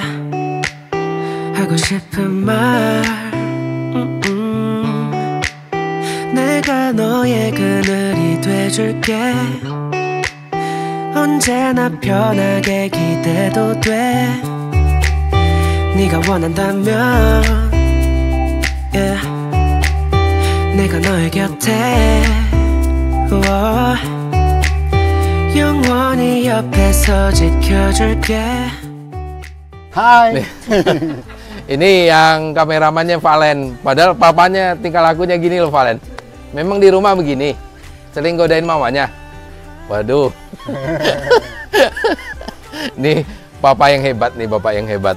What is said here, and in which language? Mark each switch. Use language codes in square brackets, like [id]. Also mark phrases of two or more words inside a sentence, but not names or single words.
[ko] 하고 싶은 말 내가 너의 그늘이 돼줄게 언제나 편하게 기대도 돼 네가 원한다면 yeah. 내가 너의 곁에 영원히 옆에서 지켜줄게. [id] Hai. Ini yang kameramannya Valen. Padahal papanya tingkah lakunya gini loh Valen. Memang di rumah begini. Sering godain mamanya. Waduh. Nih papa yang hebat nih, bapak yang hebat.